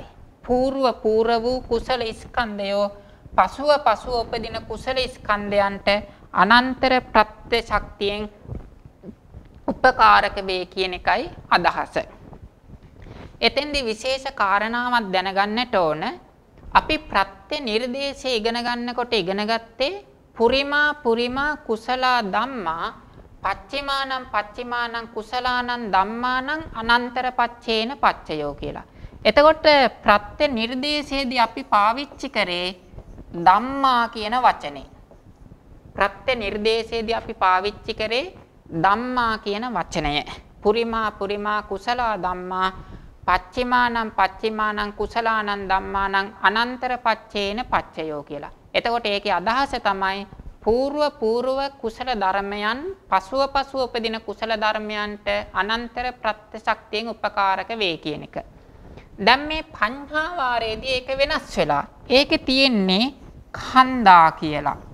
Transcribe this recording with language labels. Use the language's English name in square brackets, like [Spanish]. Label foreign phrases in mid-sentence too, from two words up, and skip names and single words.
[Sinhala] పూర్ව වූ කුසල ස්කන්ධයෝ පසුව උපදින කුසල ස්කන්ධයන්ට අනන්තර ප්‍රත්‍ය ශක්තියෙන් උපකාරක වේ කියන එකයි අදහස. එතෙන්දී විශේෂ කාරණාවක් දැනගන්නට ඕන. අපි ප්‍රත්‍ය නිර්දේශය ඉගෙන ගන්නකොට ඉගෙන ගත්තේ [Pali] පුරිමා කුසලා ධම්මා පච්චිමානං කුසලානං ධම්මානං අනන්තර පච්චේන පච්චයෝ [Sinhala] කියලා. එතකොට ප්‍රත්‍ය නිර්දේශයේදී අපි පාවිච්චි කරේ ධම්මා කියන වචනේ. ප්‍රත්‍ය නිර්දේශයේදී අපි පාවිච්චි කරේ ධම්මා කියන වචනය. [Pali] පුරිමා කුසලා ධම්මා පච්චිමානං කුසලානං ධම්මානං අනන්තර පච්චේන පච්චයෝ කියලා. [Sinhala] එතකොට ඒකේ අදහස තමයි పూర్ව කුසල ධර්මයන් පසුව උපදින කුසල ධර්මයන්ට අනන්තර ප්‍රත්‍ය ශක්තියෙන් උපකාරක වේ කියන එක. දැන් මේ පඤ්හාවාරයේදී ඒක වෙනස් වෙලා. ඒකේ තියෙන්නේ khණ්ඩා කියලා.